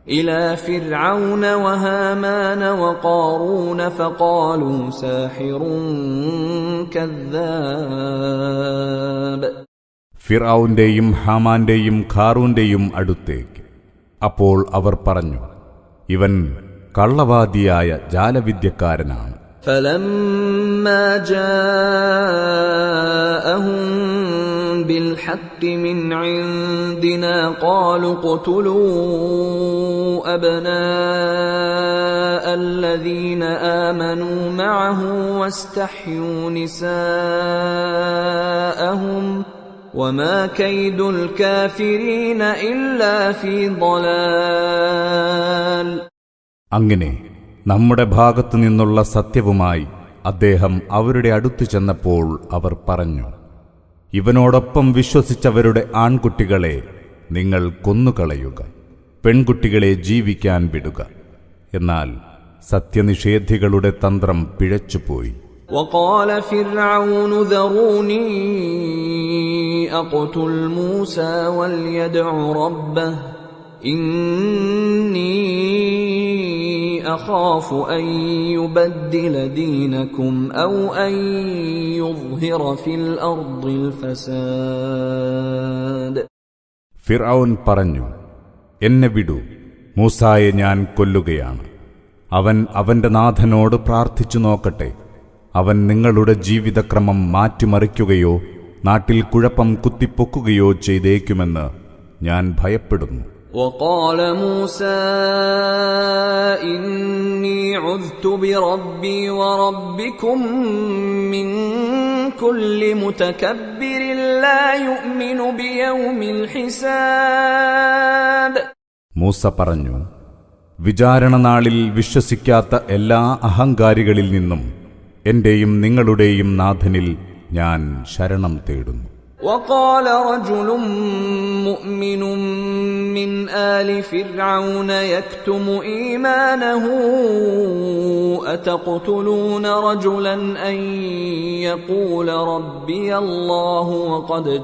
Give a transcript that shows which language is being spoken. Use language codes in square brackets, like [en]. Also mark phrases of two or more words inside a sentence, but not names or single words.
[ar] إلى فرعون وهامان وقارون فقالوا ساحر كذاب. [ml] ഫിർഔന്റെയും ഹാമാന്റെയും ഖാറൂന്റെയും അടുത്തേക്ക്. അപ്പോൾ അവർ പറഞ്ഞു, ഇവൻ കള്ളവാദിയായ ജാലവിദ്യക്കാരനാണ്. [ar] فلما جاءهم بالحق من عندنا قالوا اقتلوا أبناء الذين آمنوا معه واستحيوا نساءهم وما كيد الكافرين إلا في ضلال. [ml] അങ്ങനെ നമ്മുടെ ഭാഗത്തു നിന്നുള്ള സത്യവുമായി അദ്ദേഹം അവരുടെ അടുത്തു ചെന്നപ്പോൾ അവർ പറഞ്ഞു, ഇവനോടൊപ്പം വിശ്വസിച്ചവരുടെ ആൺകുട്ടികളെ നിങ്ങൾ കൊന്നുകളയുക, പെൺകുട്ടികളെ ജീവിക്കാൻ വിടുക. എന്നാൽ സത്യനിഷേധികളുടെ തന്ത്രം പിഴച്ചുപോയി. [ar] وقال فرعون ذروني أقتل موسى وليدع ربه إني أخاف أن يبدل دينكم أو أن يظهر في الأرض الفساد. [ml] ഫിർഔൻ പറഞ്ഞു, എന്നെ വിടൂ, മൂസായെ ഞാൻ കൊല്ലുകയാണ്. അവൻ അവന്റെ നാഥനോട് പ്രാർത്ഥിച്ചു നോക്കട്ടെ. അവൻ നിങ്ങളുടെ ജീവിതക്രമം മാറ്റിമറിക്കുകയോ നാട്ടിൽ കുഴപ്പം കുത്തിപ്പൊക്കുകയോ ചെയ്തേക്കുമെന്ന് ഞാൻ ഭയപ്പെടുന്നു. [ar] وقال موسى إني عذت بربي وربكم من كل متكبر لا يؤمن بيوم الحساب. [ml] മൂസ പറഞ്ഞു, വിചാരണ നാളിൽ വിശ്വസിക്കാത്ത എല്ലാ അഹങ്കാരികളിൽ നിന്നും എന്റെയും നിങ്ങളുടെയും നാഥനിൽ ഞാൻ ശരണം തേടുന്നു. [ar] وقال رجل مؤمن من آل فرعون يكتم إيمانه أتقتلون رجلا أن يقول ربي الله وقد